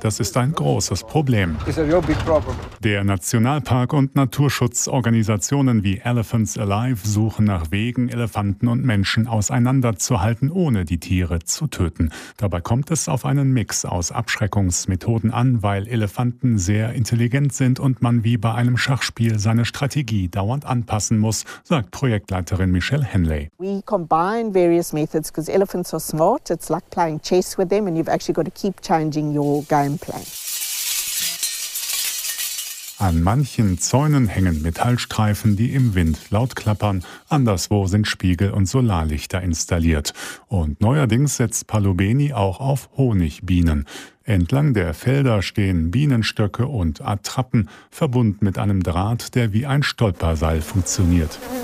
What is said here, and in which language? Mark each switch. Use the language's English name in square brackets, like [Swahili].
[German] Das ist ein großes Problem. Der Nationalpark und Naturschutzorganisationen wie Elephants Alive suchen nach Wegen, Elefanten und Menschen auseinanderzuhalten, ohne die Tiere zu töten. Dabei kommt es auf einen Mix aus Abschreckungsmethoden an, weil Elefanten sehr intelligent sind und man wie bei einem Schachspiel seine Strategie dauernd anpassen muss, sagt Projektleiterin Michelle Henley. [English] We combine various methods because elephants are smart. It's like playing chess with them and you've actually got to keep changing your game plan. [German] An manchen Zäunen hängen Metallstreifen, die im Wind laut klappern. Anderswo sind Spiegel und Solarlichter installiert. Und neuerdings setzt Palobeni auch auf Honigbienen. Entlang der Felder stehen Bienenstöcke und Attrappen, verbunden mit einem Draht, der wie ein Stolperseil funktioniert.